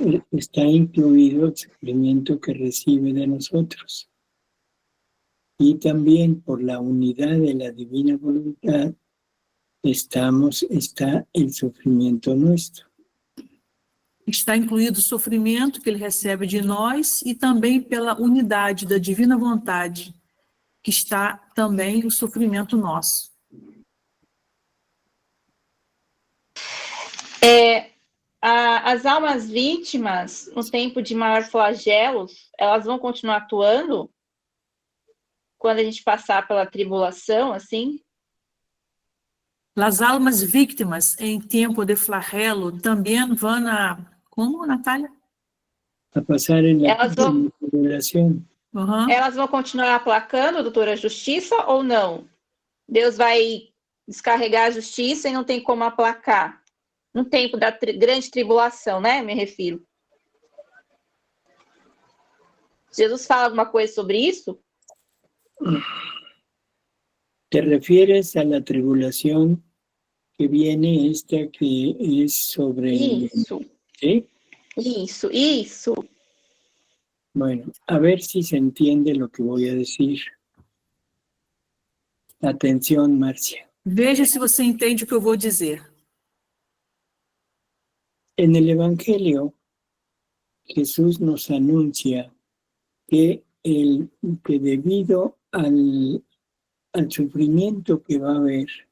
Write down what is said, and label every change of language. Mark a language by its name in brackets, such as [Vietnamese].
[Spanish] está incluido el sufrimiento que recibe de nosotros. Y también por la unidad de la divina voluntad está el sufrimiento nuestro. [Portuguese] está incluído o sofrimento que ele recebe de nós e também pela unidade da divina vontade, que está também o sofrimento nosso. As almas vítimas, no tempo de maior flagelos, elas vão continuar atuando quando a gente passar pela tribulação, assim? As almas vítimas em tempo de flagelo também vão a... Como, Natália? [Spanish] A pasar en la tribulación. Uhum. [Portuguese] Elas vão continuar aplacando, doutora, a justiça ou não? Deus vai descarregar a justiça e não tem como aplacar. No tempo da grande tribulação, né? Me refiro. Jesus fala alguma coisa sobre isso? [Spanish] ¿Te refieres a la tribulación que viene esta que es sobre... [Portuguese] Isso. [Spanish] ¿Sí? [Portuguese] Isso. [Spanish] Bueno, a ver si se entiende lo que voy a decir. Atención, Marcia. [Portuguese] Veja se você entende o que eu vou dizer. [Spanish] En el Evangelio, Jesús nos anuncia que debido al sufrimiento que va a haber